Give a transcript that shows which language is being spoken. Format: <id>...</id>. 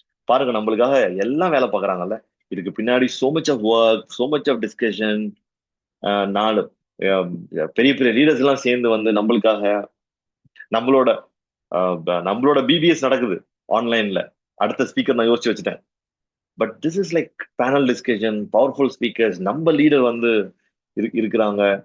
<ta>பாருங்க, நம்மளுக்காக எல்லாம் வேலை பார்க்குறாங்கல்ல.</ta> <en>இதுக்கு பின்னாடி so much of work, so much of discussion.</en> <ta>நாலு பெரிய பெரிய லீடர்ஸ் எல்லாம் சேர்ந்து வந்து நம்மளுக்காக நம்மளோட நம்மளோட பிபிஎஸ் நடக்குது ஆன்லைன்ல. அடுத்த ஸ்பீக்கர் நான் யோசிச்சு வச்சுட்டேன்.</ta> <en>but this is like panel discussion, powerful speakers,</en> <ta>நம்ம லீடர் வந்து இருக்கிறாங்க.</ta>